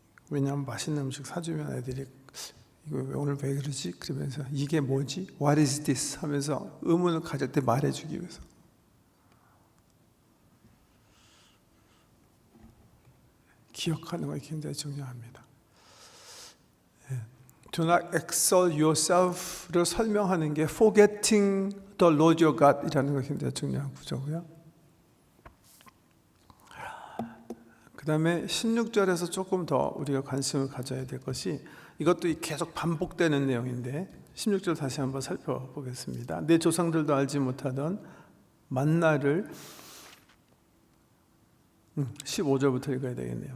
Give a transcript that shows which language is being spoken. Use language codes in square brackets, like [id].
[ko] 왜냐하면 맛있는 음식 사주면 애들이 이거 오늘 왜 그러지? 그러면서 이게 뭐지? [en] What is this? [ko] 하면서 의문을 가질 때 말해주기 위해서. 기억하는 것이 굉장히 중요합니다. [en] Do not exalt yourself를 [ko] 설명하는 게 [en] forgetting the Lord your God [ko] 이라는 것이 굉장히 중요한 구조고요. 그 다음에 16절에서 조금 더 우리가 관심을 가져야 될 것이 이것도 계속 반복되는 내용인데 16절 다시 한번 살펴보겠습니다. 내 조상들도 알지 못하던 만나를 15절부터 읽어야 되겠네요.